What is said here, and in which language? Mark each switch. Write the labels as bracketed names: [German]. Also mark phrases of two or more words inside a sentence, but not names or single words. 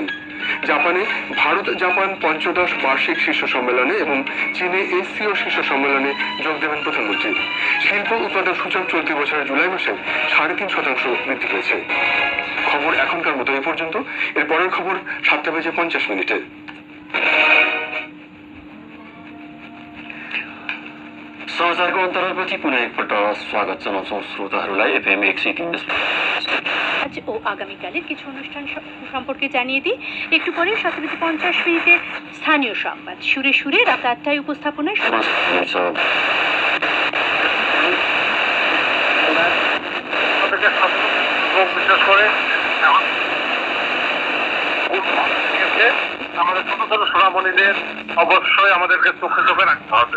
[Bangla] জাপানে ভারত জাপান পঞ্চদশ বার্ষিক শীর্ষ সম্মেলনে এবং চীনে এসসিও শীর্ষ সম্মেলনে যোগ দেবেন প্রধানমন্ত্রী। শিল্প উৎপাদন সূচক চলতি বছরের জুলাই মাসে 3.5% বৃদ্ধি পেয়েছে। খবর এখনকার মতো এই পর্যন্ত। এর পরের খবর 7:50 [Nepali] समाचारको अन्तरालपछि पुनः एकपल्ट स्वागत जनाउँछौँ श्रोताहरूलाई। एफएम 103 [Bangla] আজ ও আগামীকালের কিছু অনুষ্ঠান সম্পর্কে জানিয়ে দিই। একটু পরে 7:50 স্থানীয় সংবাদ, সুরে সুরে রাত 8টায় উপস্থাপনায় বিশেষ করে আমাদের ছোট ছোট সোনামণিদের অবশ্যই আমাদেরকে চোখে চোখে রাখতে হবে।